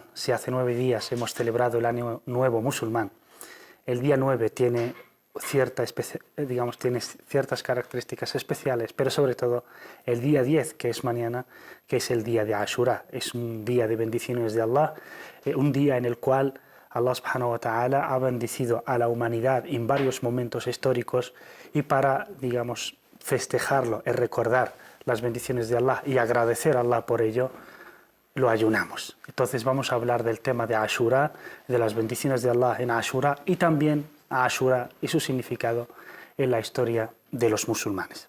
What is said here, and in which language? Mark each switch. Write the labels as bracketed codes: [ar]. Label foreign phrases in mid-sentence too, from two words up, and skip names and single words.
[es] Si hace 9 días hemos celebrado el año nuevo musulmán, el día 9 tiene ciertas características especiales, pero sobre todo el día 10, que es mañana, que es el día de Ashura, es un día de bendiciones de Allah, un día en el cual Allah [ar] سبحانه وتعالى [es] ha bendecido a la humanidad en varios momentos históricos y para, festejarlo y recordar las bendiciones de Allah y agradecer a Allah por ello, lo ayunamos. Entonces vamos a hablar del tema de Ashura, de las bendiciones de Allah en Ashura y también a Ashura y su significado en la historia de los musulmanes.